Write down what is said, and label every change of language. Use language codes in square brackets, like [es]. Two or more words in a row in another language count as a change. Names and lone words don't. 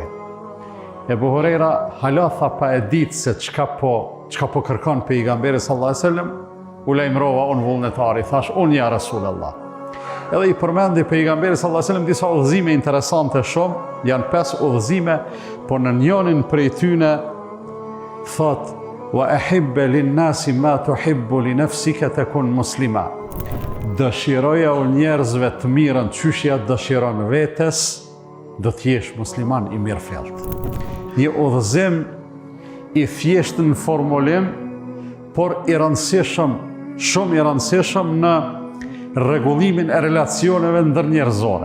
[sq] Ebu Hurajra hala tha pa e ditë se çka po kërkon pejgamberi [ar] صلى الله عليه وسلم, [sq] u lajmërova unë vullnetari, thash unë [ar] يا رسول الله. [sq] Edhe i përmendi pejgamberi [ar] صلى الله عليه وسلم [sq] disa udhëzime interesante shumë, janë 5 udhëzime, por në njërin prej tyne thot [ar] وأحب للناس ما تحب لنفسك تكن مسلما. [sq] Dëshiroja u njerëzve të mirën qyshja dëshiron vetes, do t'jesh musliman i mirëfillt. Një udhëzim i thjeshtë në formulim, por i rëndësishëm, shumë i rëndësishëm në rregullimin e relacioneve ndërnjerëzore.